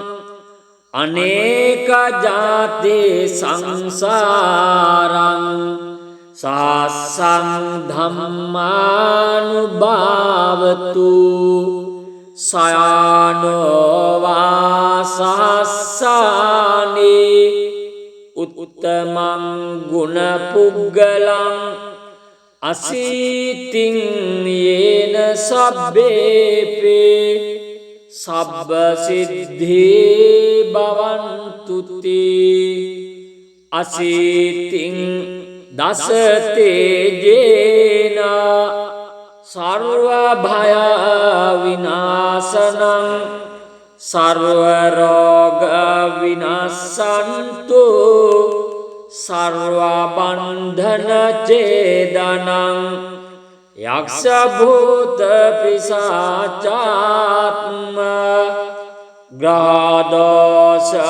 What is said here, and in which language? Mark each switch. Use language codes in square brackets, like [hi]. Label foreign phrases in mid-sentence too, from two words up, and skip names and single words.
[pi] අනේක ජාතේ සංසාරං සාසං ධම්මානුභාවතු සයානෝ වාසස්සානේ උත්තමං ගුණ පුග්ගලං අසීතින් යේන සබ්බේපේ සබ්බ සිද්ධේ භවන්තු තේ අසීතින් දස තේජේන සර්ව භය විනාශනං සර්ව රෝග විනාශන්තු සර්ව බන්ධන ඡේදනං යක්ෂ භූත පිසාචාත්ම ග්‍රහ දෝෂ